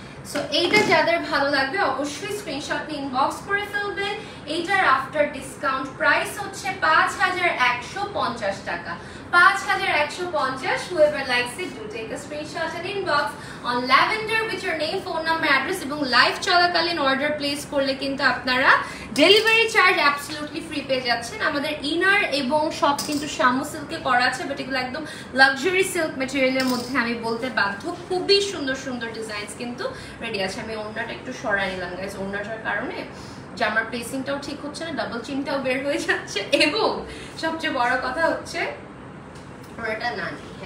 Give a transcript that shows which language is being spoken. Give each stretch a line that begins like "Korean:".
Bangla: So এইটা যাদের ভালো লাগবে অবশ্যই স্ক্রিনশট নিয়ে ইনবক্স করে ফেলবেন। এইটার আফটার ডিসকাউন্ট প্রাইস হচ্ছে 5150 টাকা। 5150.
English: Whoever likes it, do take a screenshot and inbox on lavender with your name, phone number, address,
Bangla: এবং লাইভ চলাকালীন অর্ডার প্লেস করলে কিন্তু আপনারা ডেলিভারি চার্জ অ্যাবসলিউটলি ফ্রি পেয়ে যাচ্ছেন। আমাদের ইনার এবং সব কিন্তু শামু সিল্কে করা আছে, বাট এগুলো একদম লাক্সারি সিল্ক ম্যাটেরিয়ালের মধ্যে আমি বলতে বাধ্য। খুবই সুন্দর সুন্দর ডিজাইনস কিন্তু রেডি আছে। আমি ওড়নাটা একটু সরাই নিলাম গাইস, ওড়নাটার কারণে জামার প্লেসিংটাও ঠিক হচ্ছে না, ডাবল চিনটাও বের হয়ে যাচ্ছে, এবং সবচেয়ে বড় কথা হচ্ছে ওড়নাটা না নেই।